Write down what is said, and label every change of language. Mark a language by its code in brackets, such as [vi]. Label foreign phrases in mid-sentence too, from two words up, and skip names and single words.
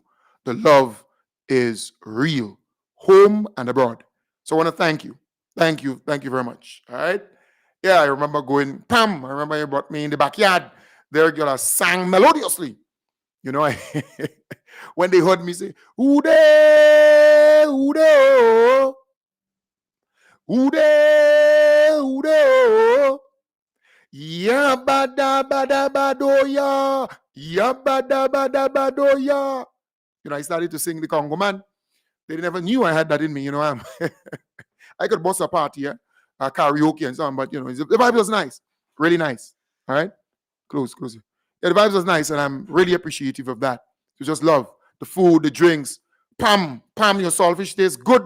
[en] The love is real, home and abroad. So I want to thank you. Thank you. Thank you very much. All right? Yeah, I remember going, Pam, I remember you brought me in the backyard. There, girl, I sang melodiously. When they heard me say, Ude, Ude, oh. Ude, Ude, oh. Yabada-bada-badoya. Yabada-bada-badoya. I started to sing the Congo man. They never knew I had that in me, I could bust a party, karaoke and so on, but the vibe was nice. Really nice. All right? Close. Yeah, the vibe was nice, and I'm really appreciative of that. You just love the food, the drinks. Pam, your saltfish tastes good.